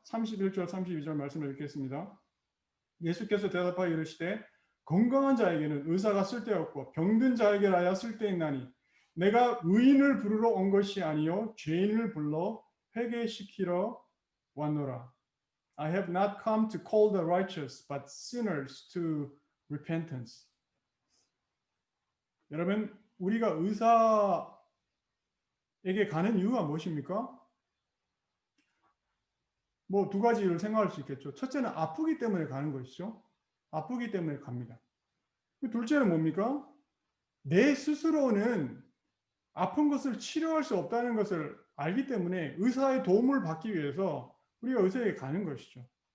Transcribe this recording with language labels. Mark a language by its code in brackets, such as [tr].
[ko] 31절 32절 말씀을 읽겠습니다. 예수께서 대답하여 이르시되 건강한 자에게는 의사가 쓸데없고 병든 자에게라야 쓸데있나니 내가 의인을 부르러 온 것이 아니요 죄인을 불러 회개시키러 왔노라. [en] I have not come to call the righteous but sinners to repentance. [ko] 여러분, 우리가 의사에게 가는 이유가 무엇입니까? 뭐 두 가지를 생각할 수 있겠죠. 첫째는 아프기 때문에 가는 것이죠. 아프기 때문에 갑니다. 둘째는 뭡니까? 내 스스로는 아픈 것을 치료할 수 없다는 것을 알기 때문에 의사의 도움을 받기 위해서 우리가 의사에게 가는 것이죠.